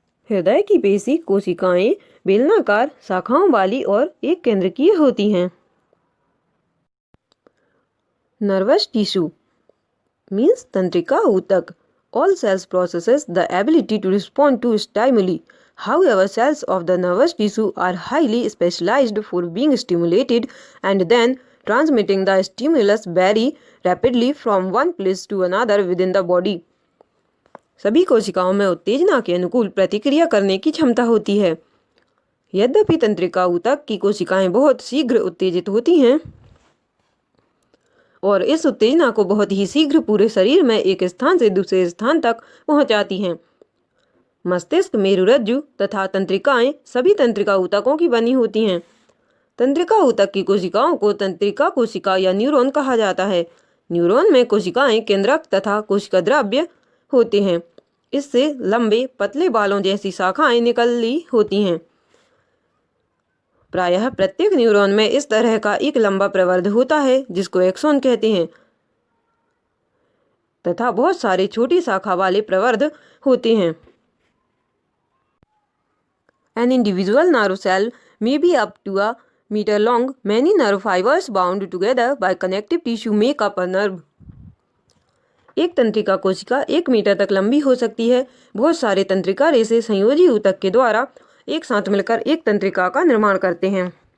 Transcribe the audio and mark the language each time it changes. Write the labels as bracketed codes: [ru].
[hi] हृदय की पेशी कोशिकाएं बेलनाकार, शाखाओं वाली और एक केंद्रकीय होती हैं। [en] nervous tissue means [hi] तंत्रिका ऊतक। [en] All cells possesses the ability to respond to stimuli. However, cells of the nervous tissue are highly specialized for being stimulated and then transmitting the stimulus very rapidly from one place to another within the body. [hi] सभी कोशिकाओं में उत्तेजना के अनुकूल प्रतिक्रिया करने की क्षमता होती है। यद्यपि तंत्रिका ऊतक की कोशिकाएं बहुत शीघ्र उत्तेजित होती हैं और इस उत्तेजना को बहुत ही शीघ्र पूरे शरीर में एक स्थान से दूसरे स्थान तक पहुंचाती हैं। मस्तिष्क, मेरुरज्जु तथा तंत्रिकाएं सभी तंत्रिका ऊतकों की बनी होती हैं। तंत्रिका ऊतक की कोशिकाओं को तंत्रिका कोशिका या न्यूरॉन कहा जाता है। न्यूरॉन में कोशिकाएं केंद्रक तथा कोशिका द्रव्य होते हैं। इससे लंबे पतले बालों जैसी शाखाएं निकली होती हैं। प्रायः प्रत्येक न्यूरॉन में इस तरह का एक लंबा प्रवर्ध होता है, जिसको एक्सॉन कहते हैं। तथा बहुत सारे छोटी शाखा वाले प्रवर्ध होते हैं। [en] An individual nerve cell may be up to a meter long. Many nerve fibers bound together by connective tissue make up a nerve. [hi] एक तंत्रिका कोशिका 1 मीटर तक लंबी हो सकती है। बहुत सारे तंत्रिका रेशे संयोजी ऊतक के द्वारा एक साथ मिलकर एक तंत्रिका का निर्माण करते हैं।